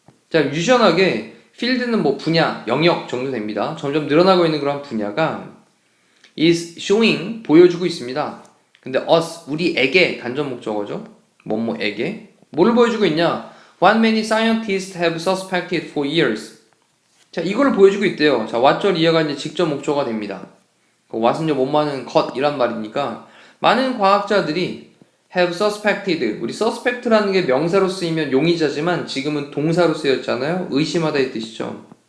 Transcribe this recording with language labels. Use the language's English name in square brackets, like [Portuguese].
[Korean] 자, 유전학의 field는 뭐 분야, 영역 정도 됩니다. 점점 늘어나고 있는 그런 분야가 [English] is showing, [Korean] 보여주고 있습니다. 근데 us, 우리에게 간접 목적어죠. 뭐뭐에게. 뭐를 보여주고 있냐? [English] What many scientists have suspected for years. [Korean] 자, 이거를 보여주고 있대요. 자, what절 이해가 이제 직접 목적어가 됩니다. what은요, 뭐뭐하는 것이란 말이니까 많은 과학자들이 [English] have suspected, [Korean] 우리 suspect라는 게 명사로 쓰이면 용의자지만 지금은 동사로 쓰였잖아요. 의심하다 이 뜻이죠.